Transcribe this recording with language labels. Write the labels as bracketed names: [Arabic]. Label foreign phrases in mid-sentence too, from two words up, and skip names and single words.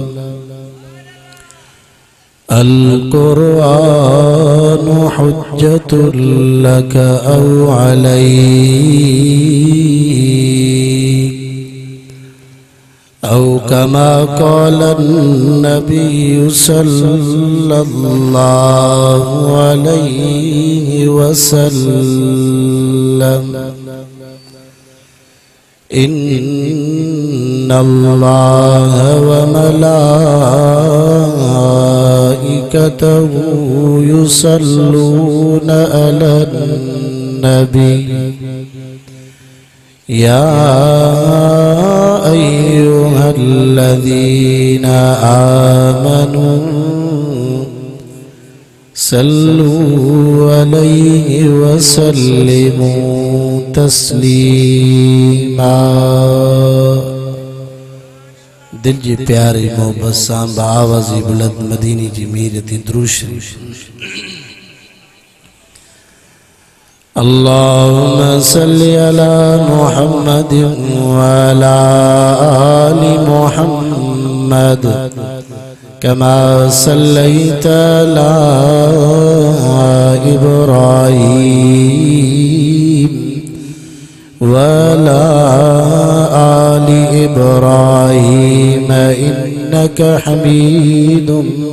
[Arabic] القرآن حجة لك أو عليك أو كما قال النبي صلى الله عليه وسلم إن الله و ملائكته يصلون على النبي يا أيها الذين آمنوا صلوا عليه وسلموا تسليما [Sindhi] दिल जी प्यारी मोहब्बत सां आवाज़ी बुलंद मदीनी जी मीर थी दुरूद शरीफ [Arabic] اللهم صل على محمد وعلى آل محمد كما صليت على إبراهيم وعلى آل إبراهيم إنك حميد